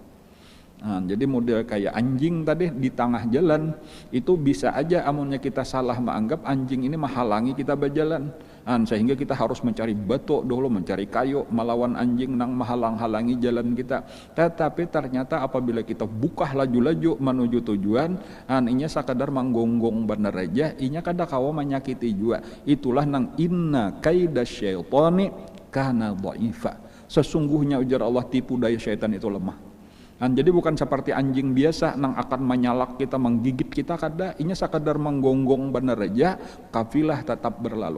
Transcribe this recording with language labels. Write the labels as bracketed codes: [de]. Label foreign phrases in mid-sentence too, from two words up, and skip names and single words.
[id] Nah, jadi model kayak anjing tadi di tengah jalan itu bisa aja amunnya kita salah menganggap anjing ini menghalangi kita berjalan, sehingga kita harus mencari batu dulu, mencari kayu melawan anjing nang menghalang-halangi jalan kita. [bjn] Tetapi ternyata apabila kita buka laju-laju menuju tujuan, inya sakadar manggonggong bener aja, inya kada kawa menyakiti juga. [id] Itulah nang [ar] إن كيد الشيطان كان ضعيفا, [id] sesungguhnya ujar Allah tipu daya syaitan itu lemah. Jadi bukan seperti anjing biasa nang akan menyalak kita, menggigit kita, kada, inya sekadar menggonggong bener aja, kafilah tetap berlalu.